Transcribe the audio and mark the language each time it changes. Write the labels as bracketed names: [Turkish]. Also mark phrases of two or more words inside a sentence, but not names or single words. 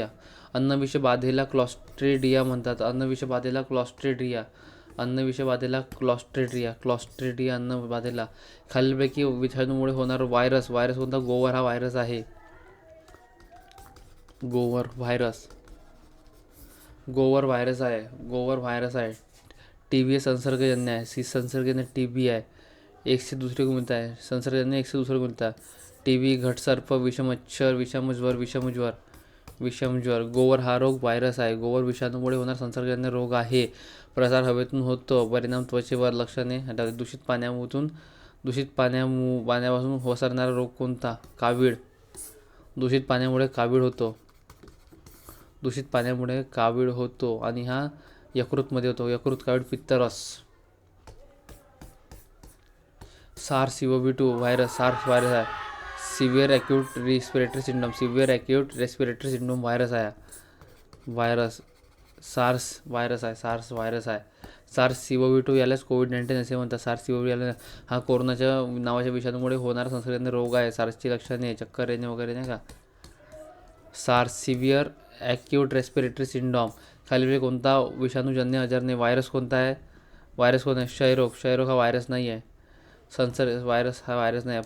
[Marathi] अन्न विषबाधेला क्लॉस्ट्रिडिया म्हणतात. अन्नविषबाधेला अन्नबाधेला. खालीलपैकी विषाणूमुळे होणारा व्हायरस कोणता? गोवर हा व्हायरस आहे. गोवर व्हायरस. गोवर व्हायरस आहे, गोवर व्हायरस आहे. टीबी हे संसर्गजन्य आहे, संसर्गजन्य टीबी आहे. [Hindi] एक से दूसरे को [Marathi] मिळता आहे, संसर्गजन्य [Hindi] एक से दूसरे को [Marathi] मिळता आहे. टीबी, घटसर्प, विषमच्छर, विषमज्वर. गोवर हा रोग व्हायरस आहे, गोवर विषाणूमुळे होणारा संसर्गजन्य रोग आहे. प्रसार हवेतून होतो, परिणाम त्वचेवर, लक्षणे दूषित पाण्यापासून पसरणारा रोग कोणता? कावीळ. दूषित पाण्यामुळे कावीळ होतो आणि हा यकृतमध्ये होतो. यकृत, कावीळ, पित्तरस. SARS-CoV-2 व्हायरस आहे. [English] severe acute respiratory syndrome [Marathi] व्हायरस आहे. SARS व्हायरस आहे. SARS-CoV-2 यालाच COVID-19 असे म्हणतात. SARS-CoV याला हा कोरोनाच्या नावाच्या विषाणूमुळे होणारा संसर्गजन्य रोग आहे. SARSची लक्षणे चक्कर येणे वगैरे नाही का. SARS [English] severe acute respiratory syndrome. [Marathi] खालील कोणता विषाणूजन्य आजार नाही? व्हायरस कोणता आहे? क्षयरोग हा व्हायरस नाही आहे. व्हायरस हा व्हायरस नाही आहे.